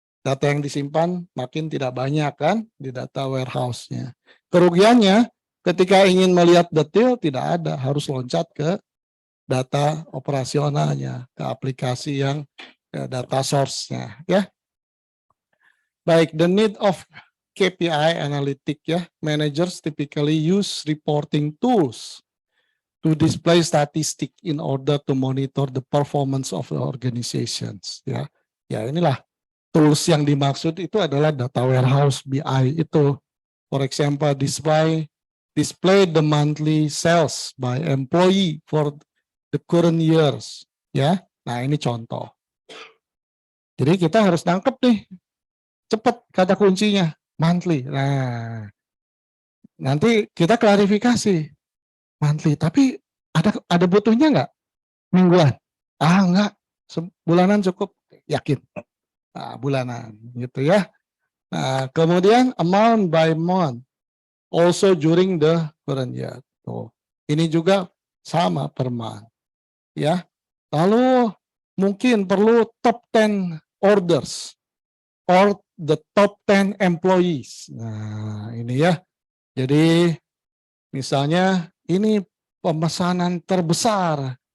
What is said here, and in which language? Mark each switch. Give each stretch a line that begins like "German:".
Indonesian: Data yang disimpan makin tidak banyak kan di data warehouse-nya. Kerugiannya ketika ingin melihat detail tidak ada, harus loncat ke data operasionalnya, ke aplikasi yang data source-nya ya. Baik,
English: the need of KPI analytic ya. Managers typically use reporting tools to display statistic in order to monitor the performance of the organizations ya.
Indonesian: Ya inilah tools yang dimaksud itu adalah data warehouse BI itu.
English: For example, display the monthly sales by employee for the current years ya.
Indonesian: Nah, ini contoh. Jadi kita harus nangkep nih. Cepat kata kuncinya, monthly. Nah, nanti kita klarifikasi monthly, tapi ada butuhnya nggak mingguan? Enggak, bulanan cukup, yakin. Nah, bulanan gitu ya. Nah, kemudian
English: amount by month, also during the current year.
Indonesian: Tuh, ini juga sama per month, ya. Lalu mungkin perlu
English: top 10 orders or the top 10 employees.
Indonesian: Nah, ini ya. Jadi misalnya ini pemesanan terbesar.